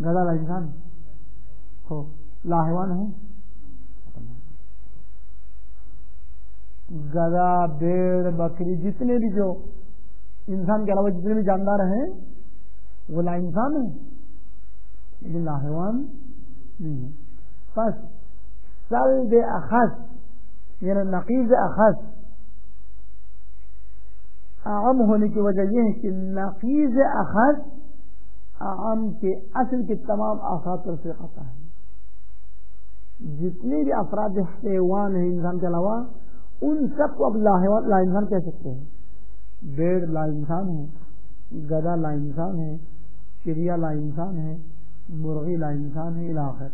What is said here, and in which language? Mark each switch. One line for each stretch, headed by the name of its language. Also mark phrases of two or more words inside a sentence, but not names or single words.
Urdu: گدھا
Arabic: لا انسان
Urdu: ہو،
Arabic: لا حیوان
Urdu: ہے. گدھا، بھیڑ، بکری، جتنے بھی جو انسان کے علاوہ جتنے بھی جاندار ہیں وہ
Arabic: لا انسان
Urdu: ہیں، لیکن
Arabic: لا حیوان
Urdu: نہیں ہے. بس
Arabic: سلب اخص
Urdu: یعنی
Arabic: نقیض اخص اعم
Urdu: ہونے کی وجہ یہ ہے کہ
Arabic: نقیض اخص اعم
Urdu: کے اصل کے تمام افراد پر سے آتا ہے. جتنے بھی افراد حیوان ہیں انسان کے علاوہ ان سب کو اب
Arabic: لا انسان
Urdu: کہہ سکتے ہیں. بھیڑ
Arabic: لا انسان
Urdu: ہے، گدھا
Arabic: لا انسان
Urdu: ہے، چڑیا
Arabic: لا انسان
Urdu: ہے، مرغی
Arabic: لا انسان
Urdu: ہے
Arabic: الی آخر.